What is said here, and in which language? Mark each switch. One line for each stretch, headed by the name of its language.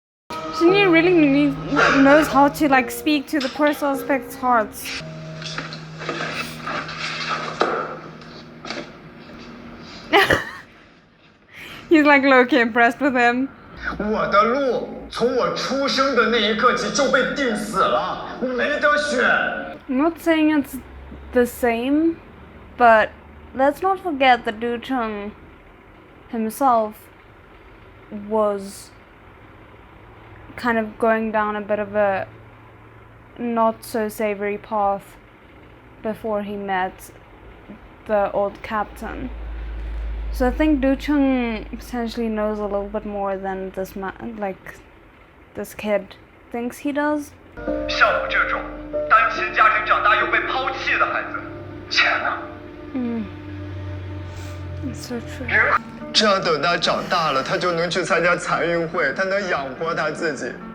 English: Shinji really knows how to like speak to the poor suspects' hearts. He's like low-key impressed with him.
Chinese: 我的路从我出生的那一刻起就被定死了，我没得选。
English: I'm not saying it's the same, but let's not forget that Du Cheng himself was kind of going down a bit of a not so savory path before he met the old captain. So I think Du Cheng potentially knows a little bit more than this man, like this kid thinks he does.
Chinese: 像我这种单亲家庭长大又被抛弃的孩子，钱呢？
English: It's so true.
Chinese: 这样等他长大了，他就能去参加残运会，他能养活他自己。